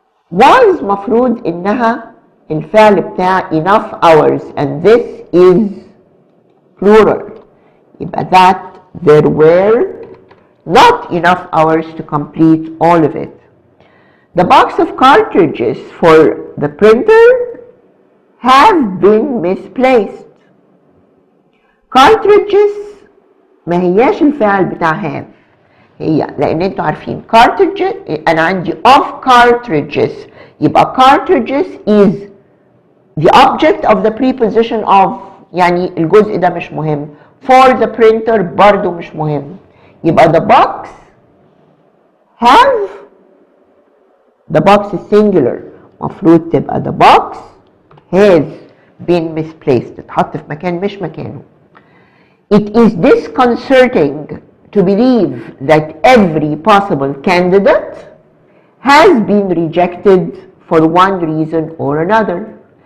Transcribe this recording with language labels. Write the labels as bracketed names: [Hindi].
[English] was [Arabic] مفروض إنها الفعل بتاع [English] enough hours, and this is plural. يبقى that there were not enough hours to complete all of it. The box of cartridges for the printer have been misplaced. [Arabic] cartridges ما هياش الفعل بتاع have، هي لان انتوا عارفين cartridges انا عندي of cartridges، يبقى [English] cartridges is the object of the preposition of، [Arabic] يعني الجزء ده مش مهم. [English] for the printer [Arabic] برضو مش مهم. يبقى [English] the box have، the box is singular، [Arabic] مفروض تبقى [English] the box has been misplaced، [Arabic] اتحط في مكان مش مكانه. [English] It is disconcerting to believe that every possible candidate has been rejected for one reason or another.